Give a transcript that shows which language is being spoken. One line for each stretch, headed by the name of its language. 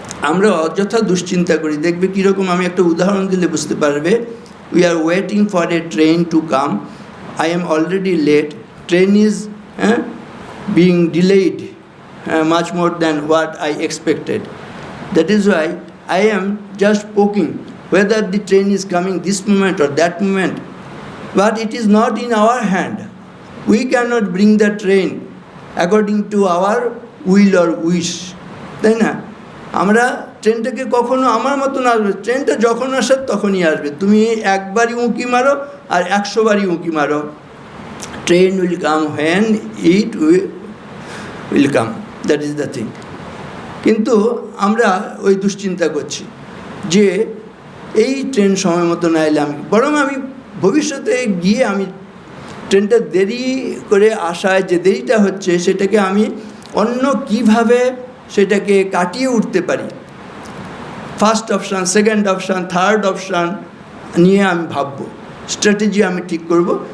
Bangla: আমরা অযথা দুশ্চিন্তা করি। দেখবে কীরকম, আমি একটা উদাহরণ দিলে বুঝতে পারবে।
English: We are waiting for a train to come, I am already late, train is being delayed much more than what I expected. That is why I am just poking whether the train is coming this moment or that moment. But it is not in our hand. We cannot bring the train according to our will or wish.
Bangla: তাই না? আমরা ট্রেনটাকে কখনো আমার মতন আসবে, ট্রেনটা যখন আসে তখনই আসবে। তুমি একবারই উঁকি মারো আর 100 বারই উঁকি মারো,
English: Train will come when it will come. That is the thing.
Bangla: কিন্তু আমরা ওই দুশ্চিন্তা করছি যে এই ট্রেন সময় মতো না এলে বরং আমি ভবিষ্যতে গিয়ে আমি ট্রেনটা দেরি করে আসায় যে দেরিটা হচ্ছে সেটাকে আমি অন্য কিভাবে সেটাকে কাটিয়ে উঠতে পারি,
English: first option, second option, third option
Bangla: নিয়ে আমি ভাববো, স্ট্র্যাটেজি আমি ঠিক করব।